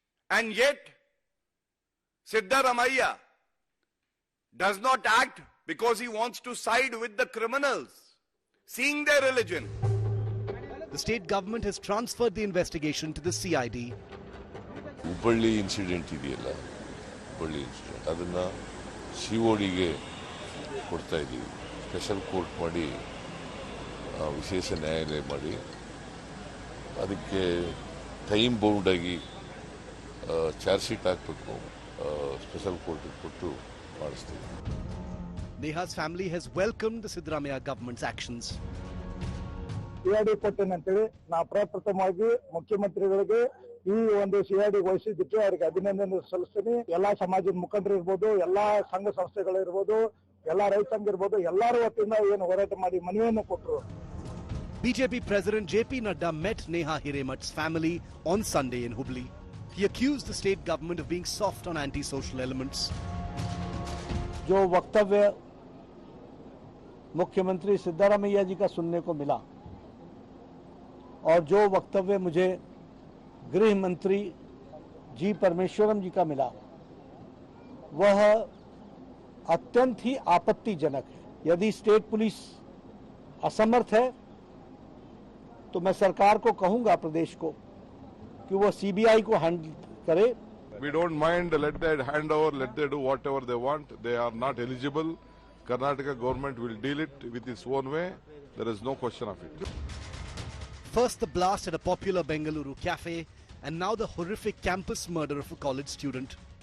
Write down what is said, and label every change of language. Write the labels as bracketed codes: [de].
[en] And yet, Siddaramaiah does not act because he wants to side with the criminals, seeing their religion. The state government has transferred the investigation to the CID. [kn] Hubballi incident ಇದೆಯಲ್ಲ, Hubballi incident ಅದನ್ನು CODಗೆ ಕೊಡ್ತಾ ಇದ್ದೀವಿ. Special court ಮಾಡಿ ವಿಶೇಷ ನ್ಯಾಯಾಲಯ ಮಾಡಿ ಅದಕ್ಕೆ time ಬೌಂಡಾಗಿ charge sheet ಹಾಕಬೇಕು, ಸ್ಪೆಷಲ್ ಕೋರ್ಟಿಗೆ ಕೊಟ್ಟು ಮಾಡಿಸ್ತೀವಿ. [en] Neha's family has welcomed the Siddaramaiah government's actions. [kn] CID ಕೊಟ್ಟೇನಂತೇಳಿ ನಾ ಪ್ರಪ್ರಥಮವಾಗಿ ಮುಖ್ಯಮಂತ್ರಿಗಳಿಗೆ ಈ ಒಂದು CID ವಹಿಸಿದ್ದಕ್ಕೆ ಅವರಿಗೆ ಅಭಿನಂದನೆ ಸಲ್ಲಿಸ್ತೀನಿ. ಎಲ್ಲಾ ಸಮಾಜದ ಮುಖಂಡರು ಇರ್ಬೋದು, ಎಲ್ಲಾ ಸಂಘ ಸಂಸ್ಥೆಗಳು ಇರ್ಬೋದು, ಎಲ್ಲಾ ರೈತ ಸಂಘ ಇರ್ಬೋದು, ಎಲ್ಲರೂ ವತಿಯಿಂದ ಏನು ಹೋರಾಟ ಮಾಡಿ ಮನವಿಯನ್ನು ಕೊಟ್ಟರು. [en] BJP President JP Nadda met Neha Hiremat's family on Sunday in Hubli. He accused the state government of being soft on anti-social elements. [hi] जो वक्तव्य मुख्यमंत्री सिद्धारमैया जी का सुनने को मिला और जो वक्तव्य मुझे गृह मंत्री जी परमेश्वरम जी का मिला, वह अत्यंत ही आपत्तिजनक है. यदि स्टेट पुलिस असमर्थ है तो मैं सरकार को कहूंगा, प्रदेश को, कि वो CBI को हैंडल करे. [en] We don't mind, let them hand over, let them do whatever they want. They are not eligible. Karnataka government will deal it with its own way. There is no question of it. First the blast at a popular Bengaluru cafe, and now the horrific campus murder of a college student.